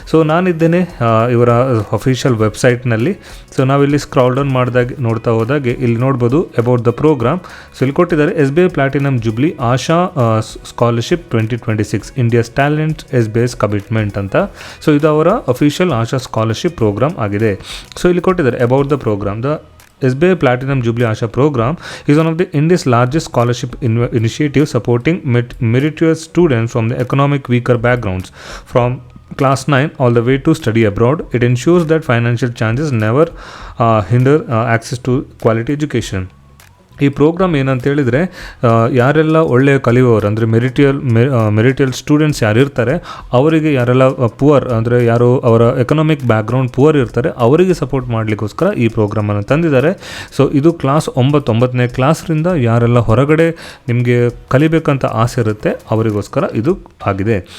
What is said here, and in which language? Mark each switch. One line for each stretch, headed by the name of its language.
Kannada: ನಾನಿದ್ದೇನೆ ಇವರ ಅಫಿಷಿಯಲ್ ವೆಬ್ಸೈಟ್ನಲ್ಲಿ. ನಾವಿಲ್ಲಿ ಸ್ಕ್ರಾಲ್ ಡೌನ್ ನೋಡ್ತಾ ಹೋದಾಗೆ ಇಲ್ಲಿ ನೋಡ್ಬೋದು
English: About the programme.
Kannada: ಇಲ್ಲಿ ಕೊಟ್ಟಿದ್ದಾರೆ SBI ಪ್ಲಾಟಿನಮ್ ಜುಬ್ಲಿ ಆಶಾ scholarship 2026 India's talent SBI's commitment ಅಂತ. ಇದು ಅವರ ಅಫಿಷಿಯಲ್ ಆಶಾ ಸ್ಕಾಲರ್ಶಿಪ್ ಪ್ರೋಗ್ರಾಮ್ ಆಗಿದೆ. ಇಲ್ಲಿ ಕೊಟ್ಟಿದ್ದಾರೆ
English: About the programme. The SBI Platinum Jubilee Asha program is one of the India's largest scholarship initiatives supporting meritorious students from the economic weaker backgrounds from class 9 all the way to study abroad. It ensures that financial challenges never hinder access to quality education.
Kannada: ಈ program ಏನಂತ ಹೇಳಿದರೆ, ಯಾರೆಲ್ಲ ಒಳ್ಳೆಯ ಕಲಿಯುವವರು ಅಂದರೆ ಮೆರಿಟಿಯಲ್ students ಯಾರಿರ್ತಾರೆ ಅವರಿಗೆ, ಯಾರೆಲ್ಲ ಪುವರ್ ಅಂದರೆ ಯಾರು ಅವರ ಎಕನಾಮಿಕ್ ಬ್ಯಾಕ್ಗ್ರೌಂಡ್ ಪುವರ್ ಇರ್ತಾರೆ ಅವರಿಗೆ ಸಪೋರ್ಟ್ ಮಾಡಲಿಕ್ಕೋಸ್ಕರ ಈ ಪ್ರೋಗ್ರಾಮನ್ನು ತಂದಿದ್ದಾರೆ. ಇದು ಕ್ಲಾಸ್ 9ನೇ ಕ್ಲಾಸ್ರಿಂದ ಯಾರೆಲ್ಲ ಹೊರಗಡೆ ನಿಮಗೆ ಕಲಿಬೇಕಂತ ಆಸೆ ಇರುತ್ತೆ ಅವರಿಗೋಸ್ಕರ ಇದು ಆಗಿದೆ.